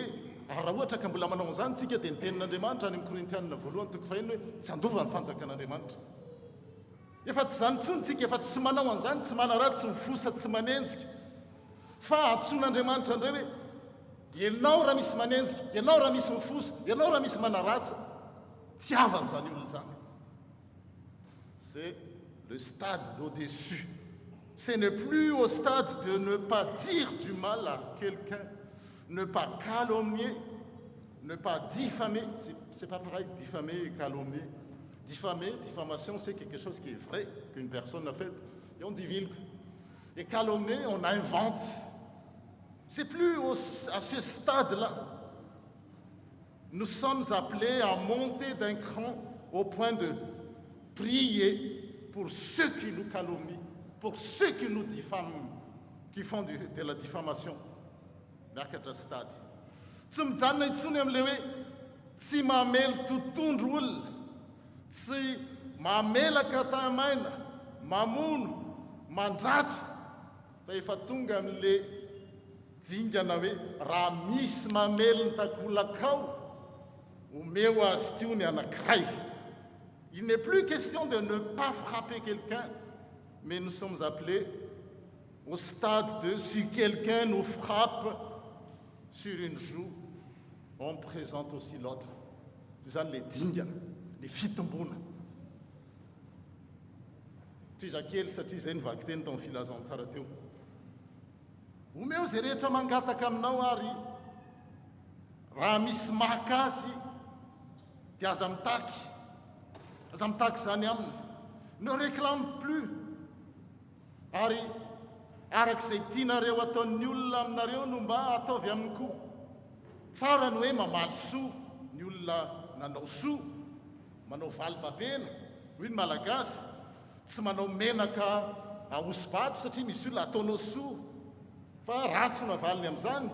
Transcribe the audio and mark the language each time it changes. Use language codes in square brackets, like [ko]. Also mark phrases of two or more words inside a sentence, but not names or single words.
[mg] Ary raha ohatra ka mbola manao an'izany tsika dia ny tenin'Andriamanitra any amin'ny Korintianina voalohany toko fahaenina hoe tsy andova ny fanjakan'Andriamanitra. Efa tsy zany intsony tsika, efa tsy manao an'izany, tsy manaratsy, tsy mifosa, tsy manenjika, fa atson'Andriamanitra indray hoe ianao raha misy manenjika, ianao raha misy mifosa, ianao raha misy manaratsa, tiavany zany olona zany. [fr] C'est le stade d'au-dessus. Ce n'est plus au stade de ne pas dire du mal à quelqu'un, ne pas calomnier, ne pas diffamer. C'est pas pareil, diffamer et calomnier. Diffamer, diffamation, c'est quelque chose qui est vrai, qu'une personne a fait, et on divulgue. Et calomnier, on invente. C'est plus à ce stade-là. Nous sommes appelés à monter d'un cran au point de prier pour ceux qui nous calomnient, pour ceux qui nous diffament, qui font de la diffamation. [mg] Miakatra stady. Tsy mijanona intsony amin'ilay hoe tsy mamely tontondro olona, tsy mamelaka tamaina, mamono, mandratra, fa efa tonga amin'le dingana hoe raha misy mamely ny takolakao, omeo azy tio ny anankiray. [fr] Il n'est plus question de ne pas frapper quelqu'un, mais nous sommes appelés au stade de si quelqu'un nous frappe sur une joue, on présente aussi l'autre. C'est ça les dingana, les fitombona. [mg] Tizakely satria zay nivaky teny tao filazany tsara teo. Omeo zay rehetra mangataka aminao ary raha misy mahakasy dia aza mitaky zany aminy. [fr] Ne réclame plus. [mg] Ary arak'izay tianareo ataon'ny olona aminareo no mba ataovy aminy koa. Tsara ny hoe mamaly soa ny olona nanao soa, manao valim-babena, hoy ny malagasy, tsy manao menaka ahosibato satria misy olona ataonao soa, fa ratsy no avaliny amin'izany.